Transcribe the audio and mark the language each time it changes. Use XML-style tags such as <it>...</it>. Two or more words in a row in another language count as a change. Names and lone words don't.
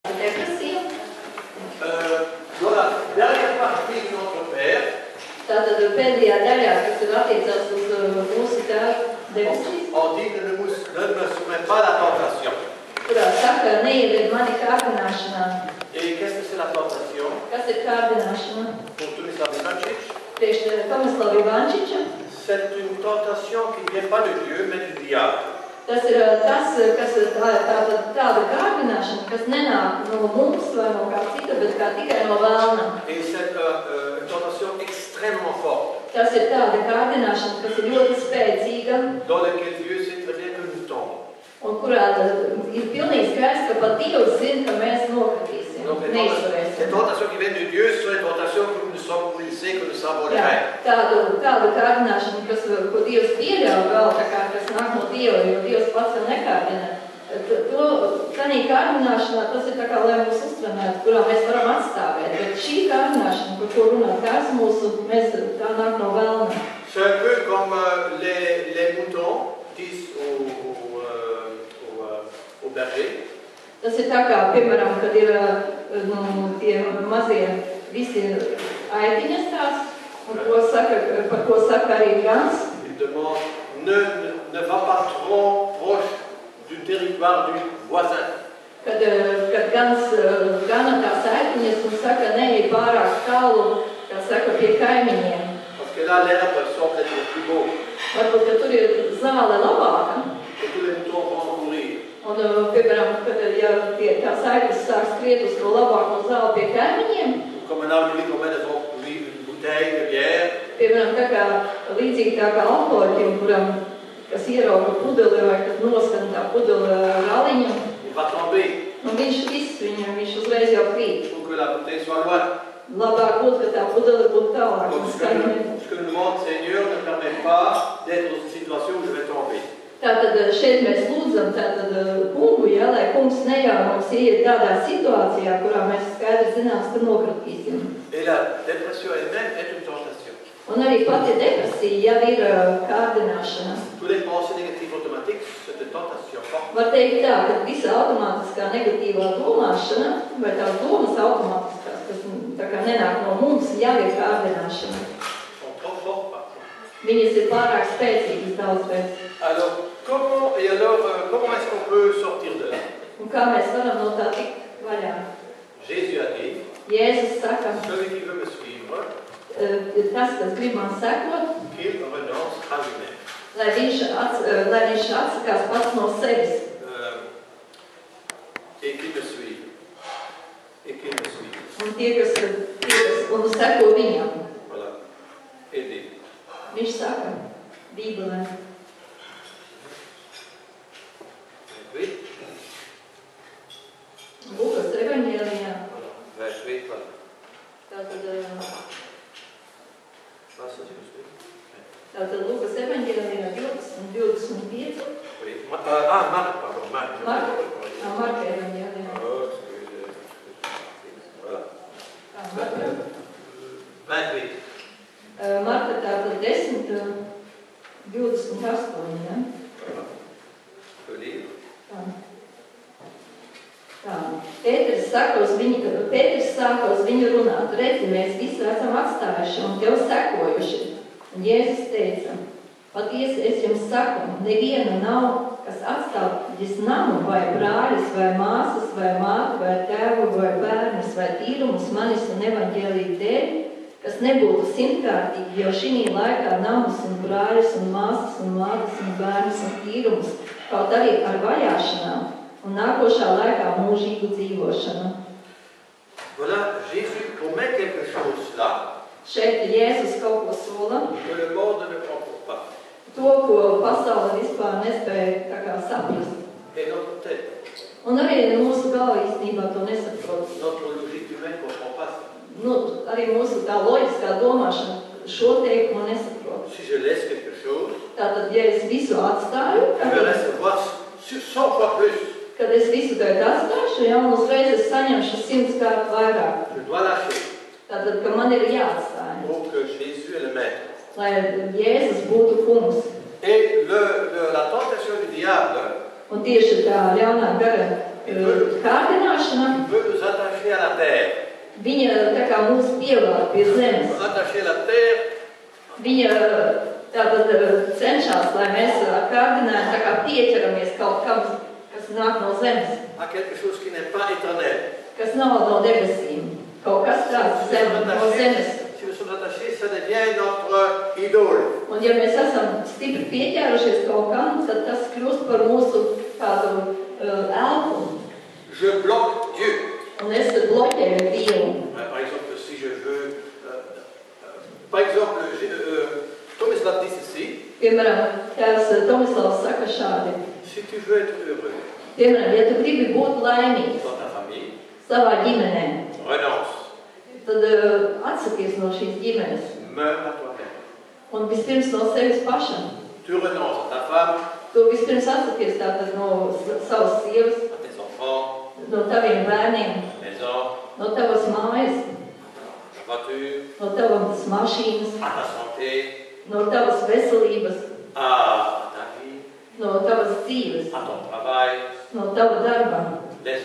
<lv>Depresija.</lv> <fr>Dans la dernière partie de notre Père,</fr> <lv>Tātad pēdējā daļā, kas ir attiecās uz mūsu tēva debesīs,</lv> <fr>on dit ne me soumets pas à la tentation.</fr> <lv>kurā saka, neieved mani kārdināšanā.</lv> <fr>Et qu'est-ce que c'est la tentation?</fr> <lv>Kas ir kārdināšana?</lv> <fr>Pour Tomislav Ivančić,</fr> <lv>Priekš Tomislava Ivančiča.</lv> <fr>c'est une tentation qui ne vient pas de Dieu, mais du diable.</fr> <lv>Tas ir tas, kas ir tāda kārdināšana, kas nenāk no mums vai no kā cita, bet kā tikai no vēlna.</lv> <fr>Et c'est une tentation extrêmement forte,</fr> <lv>Tas ir tāda kārdināšana, kas ir ļoti spēcīga</lv> <fr>dans laquelle Dieu sait très bien que nous tombons.</fr> <lv>un kurā ir pilnīgi skaidrs, ka pat Dievs zina, ka mēs nokritīsim,</lv> <fr>Donc les</fr> <lv>neizturēsim.</lv> <fr>tentations qui viennent de Dieu sont les tentations que nous sommes brisés, que nous savons</fr> <lv>Jā,</lv> <fr>faire.</fr> <lv>tādu kārdināšanu, ko Dievs pieļauj vēl, tā kā kas nāk no Dieva, jo Dievs pats vēl nekārdina. Tanī kārdināšanā tas ir tā kā, lai mūs uztrenētu, kurā mēs varam atstāvēt. Bet šī kārdināšana, par ko runā Tēvs mūsu, tā nāk no vēlna.</lv> <fr>C'est un peu comme les moutons disent au berger.</fr> <lv>Tas ir tā kā, piemēram, kad ir tie mazie visi aitiņas tās, un par ko saka arī gans.</lv> <fr>Il demande, ne va pas trop proche du territoire du voisin.</fr> <lv>Kad gans gana tās aitiņas un saka, neej pārāk tālu, kā saka, pie kaimiņiem.</lv> <fr>Parce que là, l'herbe semble être plus beau.</fr> <lv>Varbūt, ka tur ir zāle labāka.</lv> <fr>Et tous les moutons vont courir.</fr> <lv>Un, piemēram, kad ja tās aitas sāk skriet uz to labāko zāli pie kaimiņiem,</lv> <fr>Comme un alcoolique, on met devant lui une bouteille de bière.</fr> <lv>piemēram, tā kā līdzīgi tā kā alkoholiķim, kuram, kas ierauga pudeli vai kad noskan tā pudeli raliņu,</lv> <fr>Il va tomber.</fr> <lv>un viņš uzreiz jau krīt.</lv> <fr>Il faut que la bouteille soit loin.</fr> <lv>Labāk būtu, ka tā pudele būtu tālāk.</lv> <fr>Donc, ce que nous demande Seigneur ne permet pas d'être dans une situation où je vais tomber.</fr> <lv>Tātad šeit mēs lūdzam kungu, ja, lai kungs neļauj mums ieiet tādā situācijā, kurā mēs skaidri zinās, ka nokritīsim.</lv> <fr>Et la dépression elle-même est une tentation.</fr> <lv>Un arī pati depresija jau ir kārdināšana.</lv> <fr>Tous les pensées négatives automatiques, c'est une tentation forte.</fr> <lv>Var teikt tā, ka visa automātiskā negatīvā domāšana, vai tās domas automātiskās, kas tā kā nenāk no mums, jau ir kārdināšana.</lv> <fr>Sont trop fortes parfois.</fr> <lv>Viņas ir pārāk spēcīgas daudzreiz.</lv> <fr>Alors, comment est-ce qu'on peut sortir de là?</fr> <lv>Un kā mēs varam no tā tikt vaļā?</lv> <fr>Jésus a dit,</fr> <lv>Jēzus saka,</lv> <fr>celui qui veut me suivre,</fr> <lv>tas, kas grib man sekot,</lv> <fr>qu'il renonce à lui-même.</fr> <lv>lai viņš atsakās pats no sevis.</lv> <fr>Et qu'il me suive. Et qu'il me suive.</fr> <lv>Un tie, kas un seko viņam.</lv> <fr>Voilà. Aider.</fr> <lv>Viņš saka Bībelē.</lv> <fr>Oui.</fr> <lv>Lukas evaņģēlijā.</lv> <fr>Vers 8, voilà.</fr> <lv>Tātad</lv> <fr>Vas-y,</fr> <lv>Lukas evaņģēlijā 20:25.</lv> <fr>oui. Marc, pardon. Marc.</fr> <lv>Marka evaņģēlijā.</lv> <fr>Voilà.</fr> <lv>Marka. 28. Marka tātad 10:28, ja?</lv> <fr>peux lire.</fr> <lv>Pēters sāka uz viņu runāt. Redzi, mēs visi esam atstājuši un tev sekojuši. Un Jēzus teica, patiesi es jums saku, neviena nav, kas atstājas namu vai brāļus vai māsas vai māti vai tēvu vai bērnus vai tīrumus manis un evaņģēliju dēļ, kas nebūtu simtkārtīgi jau šī laikā namus un brāļus un māsas un mātes un bērnus un tīrumus, kaut arī ar vajāšanām un nākošā laikā mūžīgu dzīvošanu.</lv> <fr>Voilà, Jésus promet quelque chose là.</fr> <lv>Šeit Jēzus kaut ko sola.</lv> <fr>Que le monde ne comprend pas.</fr> <lv>To, ko pasaule vispār nespēja tā kā saprast.</lv> <fr>Et notre tête.</fr> <lv>Un arī mūsu galva īstenībā to nesaprot.</lv> <fr>Notre logique humaine ne comprend pas ça.</fr> <lv>Arī mūsu tā loģiskā domāšana šo teikumu nesaprot.</lv> <fr>Si je laisse quelque chose,</fr> <lv>Tātad, ja es visu atstāju,</lv> <fr>je vais recevoir 100 fois plus.</fr> <lv>kad es visu tagad atstāšu, ja, un uzreiz es saņemšu 100 kārt vairāk.</lv> <fr>Je dois lâcher.</fr> <lv>Tātad, ka man ir jāatstāj.</lv> <fr>Pour que Jésus est le maître.</fr> <lv>Lai Jēzus būtu kungs.</lv> <fr>Et la tentation du diable</fr> <lv>Un tieši tā ļaunā gara kārdināšana</lv> <fr>veut</fr> <lv>Viņa tā kā mūs pievāra pie zemes.</lv> <fr>Attacher la terre</fr> <lv>Viņa tātad cenšas, lai mēs ar kārdinājumu tā kā pieķeramies kaut kam, kas nāk no zemes,</lv> <fr>à quelque chose qui n'est pas éternel.</fr> <lv>kas nav no debesīm. Kaut kas tāds no zemes.</lv> <fr>Si nous sommes attachés, ça devient notre idole.</fr> <lv>Un ja mēs esam stipri pieķērušies kaut kam, tad tas kļūst par mūsu kādu elpu.</lv> <fr>Je bloque Dieu.</fr> <lv>Un es bloķēju Dievu.</lv> <fr>Par exemple, si je veux... par exemple, Tomislav dit ceci.</fr> <lv>Piemēram, tēvs Tomislavs saka šādi.</lv> <fr>Si tu veux être heureux</fr> <lv>Piemēram, ja tu gribi būt laimīgs</lv> <fr>dans ta famille,</fr> <lv>savā ģimenē,</lv> <fr>renonce.</fr> <lv>tad atsakies no šīs ģimenes.</lv> <fr>Meurs à toi-même.</fr> <lv>Un vispirms no sevis pašam.</lv> <fr>Tu renonces à ta femme,</fr> <lv>Tu vispirms atsakies tātad no savas sievas,</lv> <fr>à tes enfants,</fr> <lv>no taviem bērniem,</lv> <fr>maison,</fr> <lv>no tavas mājas,</lv> <fr>ta voiture,</fr> <lv>no tavas mašīnas,</lv> <fr>à ta santé,</fr> <lv>no tavas veselības,</lv> <fr>à ta vie,</fr> <lv>no tavas dzīves,</lv> <fr>à ton travail.</fr> <lv>no tava darba.</lv> <fr>Laisse.</fr>